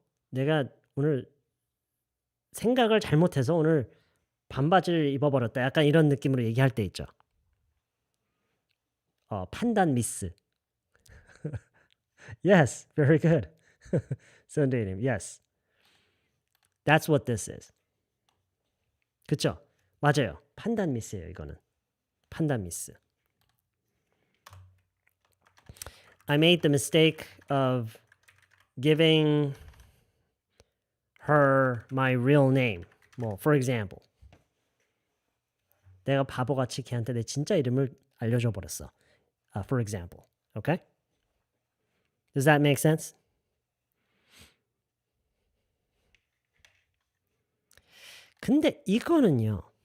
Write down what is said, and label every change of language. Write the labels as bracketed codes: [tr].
[ko] 내가 오늘 생각을 잘못해서 오늘 반바지를 입어버렸다. 약간 이런 느낌으로 얘기할 때 있죠. 판단 미스. [en] Yes, very good. 선대님, yes. That's what this is. [ko] 그쵸? 맞아요. 판단 미스예요, 이거는. 판단 미스. [en] I made the mistake of giving her my real name. 뭐, for example. [ko] 내가 바보같이 걔한테 내 진짜 이름을 알려줘 버렸어. [en] For example. Okay? Does that make sense? [ko] 근데 이거는요.